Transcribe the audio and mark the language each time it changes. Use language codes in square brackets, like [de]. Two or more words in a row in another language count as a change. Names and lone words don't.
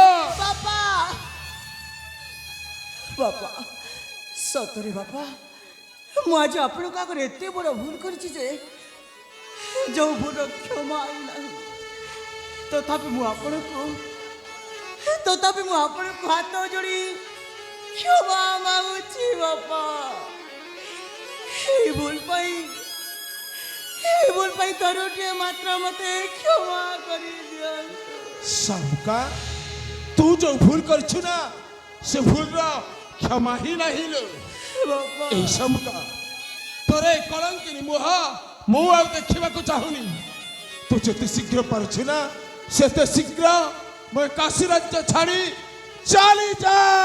[or] ବାପା ବାପା ସତରେ ବାପା, ମୁଁ ଆଜି ଆପଣଙ୍କ ଆଗରେ ଏତେ ବଡ଼ ଭୁଲ କରିଛି ଯେ ଯେଉଁ ଭୁଲ କ୍ଷମା ନାହିଁ। ତଥାପି ମୁଁ ଆପଣଙ୍କୁ ହାତ ଯୋଡ଼ି କ୍ଷମା ମାଗୁଛି ବାପା। ଏଇ ଭୁଲ ପାଇ ତରୁଟିୟେ ମାତ୍ର ମତେ କ୍ଷମା କରେ ଦିଅନ୍ତୁ। ଶାମୁକା, ତୁ ଯୋଉ ଭୁଲ କରିଛୁ ନା, ସେ ଭୁଲର କ୍ଷମା ହିଁ ନାହିଁ ଲୋ। ବାପା এই ଶାମୁକା, ତୋର ଏ କଳଙ୍କିନୀ ମୁହଁ ମୁଁ ଆଉ ଦେଖିବାକୁ ଚାହୁଁନି। ତୁ ଯେତେ ଶୀଘ୍ର ପାରୁଛୁ ନା, ସେତେ ଶୀଘ୍ର ମୁଁ ଏ କାଶୀ ରାଜ୍ୟ ଛାଡ଼ି ଚାଲି ଯା।